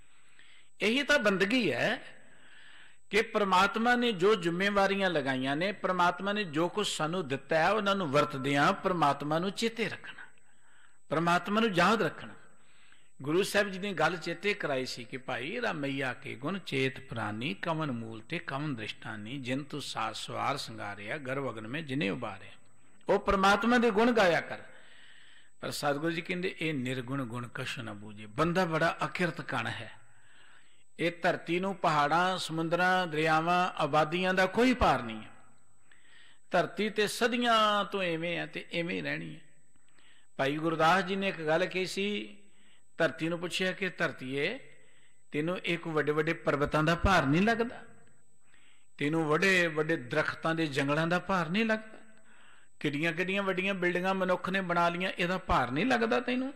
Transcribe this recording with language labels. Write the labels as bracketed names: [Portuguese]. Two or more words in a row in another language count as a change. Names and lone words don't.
[Hindi] यही तो बंदगी है कि [Punjabi] ਪਰਮਾਤਮਾ ਨੇ ਜੋ ਜ਼ਿੰਮੇਵਾਰੀਆਂ ਲਗਾਈਆਂ ਨੇ, ਪਰਮਾਤਮਾ ਨੇ ਜੋ ਕੁਝ ਸਾਨੂੰ ਦਿੱਤਾ ਹੈ, ਉਨ੍ਹਾਂਨੇ ਵਰਤਦਿਆਂ ਪਰਮਾਤਮਾ ਨੂੰ ਚੇਤੇ ਰੱਖਣਾ, ਪਰਮਾਤਮਾ ਨੂੰ ਯਾਦ ਰੱਖਣਾ। ਗੁਰੂ ਸਾਹਬ ਜੀ ਨੇ ਗੱਲ ਚੇਤੇ ਕਰਾਈ ਸੀ ਕਿ ਭਾਈ ਰਾਮਈਆ ਕੇ ਗੁਣ ਚੇਤ ਪ੍ਰਾਣੀ, ਕਵਨ ਮੂਲ ਤੇ ਕਵਨ ਦ੍ਰਿਸ਼ਟਾਨੀ, ਜਿਨ ਤੂ ਸਾਤ ਸਵਾਰ ਸੰਗਾਰਿਆ, ਗਰਭ ਅਗਨ ਮੇਂ ਜਿਨ੍ਹੇਂ ਉਬਾਰੇ। [Hindi] वो परमात्मा के गुण गाया कर। पर सतगुरु जी कहते ये निर्गुण गुण कछु न बूझे। [Punjabi] ਬੰਦਾ ਬੜਾ ਅਕਿਰਤ ਕਣ ਹੈ। ਯੇ ਧਰਤੀ ਨੂੰ ਪਹਾੜਾਂ, ਸਮੁੰਦਰਾਂ, ਦਰਿਆਵਾਂ, ਆਬਾਦੀਆਂ ਦਾ ਕੋਈ ਪਾਰ ਨਹੀਂ ਹੈ। ਧਰਤੀ ਤੇ ਸਦੀਆਂ ਤੋਂ ਇਵੇਂ ਹੈ ਤੇ ਇਵੇਂ ਰਹਿਣੀ ਹੈ। ਭਾਈ ਗੁਰਦਾਸ ਜੀ ਨੇ ਇੱਕ ਗੱਲ ਕਹੀ ਸੀ, ਧਰਤੀ ਨੂੰ ਪੁੱਛਿਆ ਕਿ ਧਰਤੀਏ ਤੈਨੂੰ ਇੱਕ ਵੱਡੇ ਵੱਡੇ ਪਰਬਤਾਂ ਦਾ ਭਾਰ ਨਹੀਂ ਲੱਗਦਾ, ਤੈਨੂੰ ਵੱਡੇ ਵੱਡੇ ਦਰਖ਼ਤਾਂ ਦੇ ਜੰਗਲਾਂ ਦਾ ਭਾਰ ਨਹੀਂ ਲੱਗਦਾ, ਕਿੱਡੀਆਂ ਕਿੱਡੀਆਂ ਵੱਡੀਆਂ ਬਿਲਡਿੰਗਾਂ ਮਨੁੱਖ ਨੇ ਬਣਾ ਲਈਆਂ, ਇਹਦਾ ਭਾਰ ਨਹੀਂ ਲੱਗਦਾ ਤੈਨੂੰ?